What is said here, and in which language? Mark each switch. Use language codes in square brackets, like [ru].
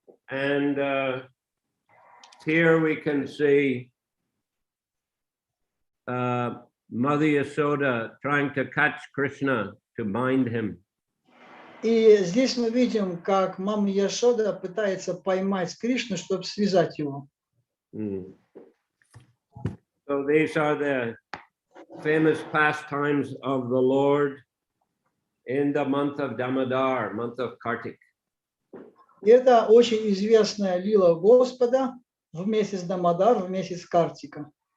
[en] And here we can see Mother Yashoda trying to catch Krishna to bind him. [ru] И здесь мы видим, как мама Яшода пытается поймать Кришну, чтобы связать его. [en] So these are the famous pastimes of the Lord in the month of Damodar, month of Kartik. [ru] И это очень известная лила Господа в месяц Дамодар, в месяц Картика.